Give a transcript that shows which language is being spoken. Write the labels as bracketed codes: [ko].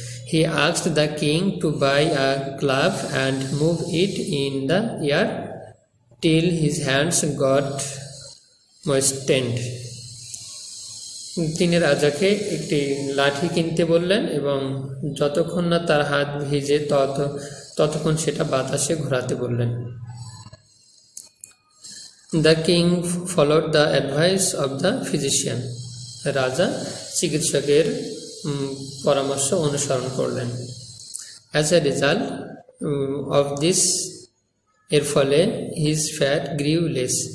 [en] He asked the king to buy a glove and move it in the air till his hands got moistened. [bn] তিনি রাজাকে একটি লাঠি কিনতে বললেন এবং যতক্ষণ না তার হাত ভিজে ততক্ষণ সেটা বাতাসে ঘোরাতে বললেন। [en] The king followed the advice of the physician. [bn] রাজা চিকিৎসকের পরামর্শ অনুসরণ করলেন। [en] As a result of this, [bn] এর ফলে [en] his fat grew less.